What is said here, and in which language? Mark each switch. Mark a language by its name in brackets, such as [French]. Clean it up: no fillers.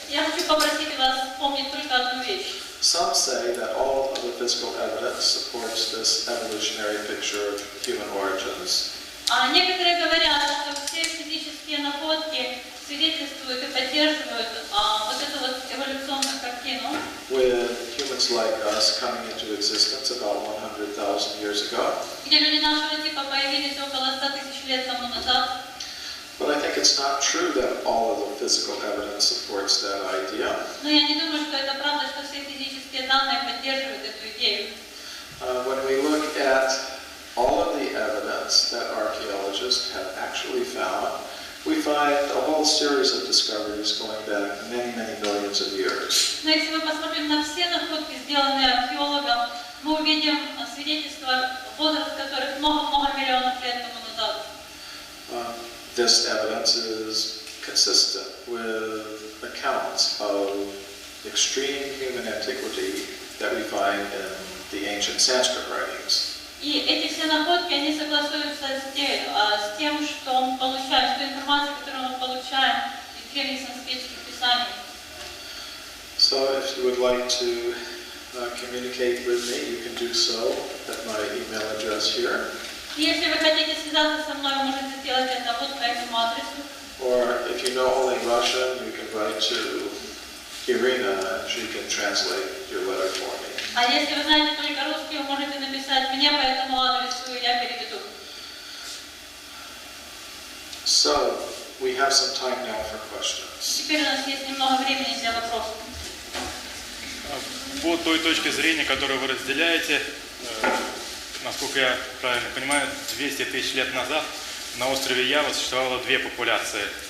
[Russian] Я хочу попросить вас помнить только одну вещь. [English] Some say that all of the physical evidence supports this evolutionary picture of human origins. [Russian] Некоторые говорят, что все физические находки свидетельствуют и поддерживают вот эту вот эволюционную картину. [English] With humans like us coming into existence about 100,000 years ago. [Russian] Где люди нашего типа появились около 100 тысяч лет тому назад. [English] But I think it's not true that all of the physical evidence supports that idea. [Russian] Но я не думаю, что это правда, что все физические данные поддерживают эту идею. [English] When we look at all of the evidence that archaeologists have actually found, we find a whole series of discoveries going back many millions of years. [Russian] Но если мы посмотрим на все находки, сделанные археологом, мы увидим свидетельства, возраст которых много миллионов лет тому назад. [English] This evidence is consistent with accounts of extreme human antiquity that we find in the ancient Sanskrit writings. [Russian] И эти все находки, они согласуются с тем, что мы получаем, с той информацией, которую мы получаем из древних санскритских писаний. [English] So if you would like to communicate with me, you can do so at my email address here. [Russian] Если вы хотите связаться со мной, вы можете сделать это вот по этому адресу. [English] Or if you know only Russian, you can write to Irina and she can translate your letter for me. [Russian] А если вы знаете только русский, вы можете написать мне по этому адресу, и я переведу. [English] So, we have some time now for questions. [Russian] Теперь у нас есть немного времени для вопросов. По той точке зрения, которую вы разделяете, насколько я правильно понимаю, 200 тысяч лет назад на острове Ява существовало две популяции.